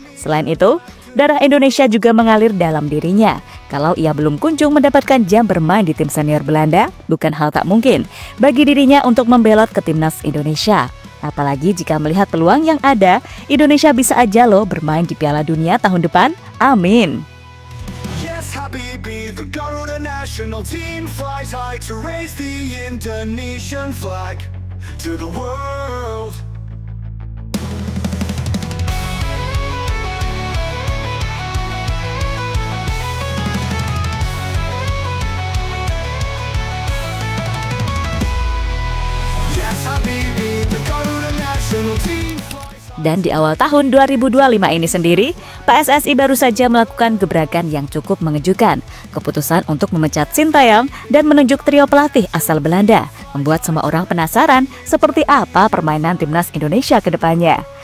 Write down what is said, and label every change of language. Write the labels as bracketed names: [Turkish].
[Indonesian] Selain itu, darah Indonesia juga mengalir dalam dirinya. Kalau ia belum kunjung mendapatkan jam bermain di tim senior Belanda, bukan hal tak mungkin bagi dirinya untuk membelot ke timnas Indonesia. Apalagi jika melihat peluang yang ada, Indonesia bisa aja loh bermain di Piala Dunia tahun depan. Amin. [English] Yes, Habibi, the Garuda national team flies high to raise the Indonesian flag to the world. Yes, Habibi, the Garuda national team. [Indonesian] Dan di awal tahun 2025 ini sendiri, PSSI baru saja melakukan gebrakan yang cukup mengejutkan. Keputusan untuk memecat Sintayong dan menunjuk trio pelatih asal Belanda membuat semua orang penasaran seperti apa permainan timnas Indonesia ke depannya.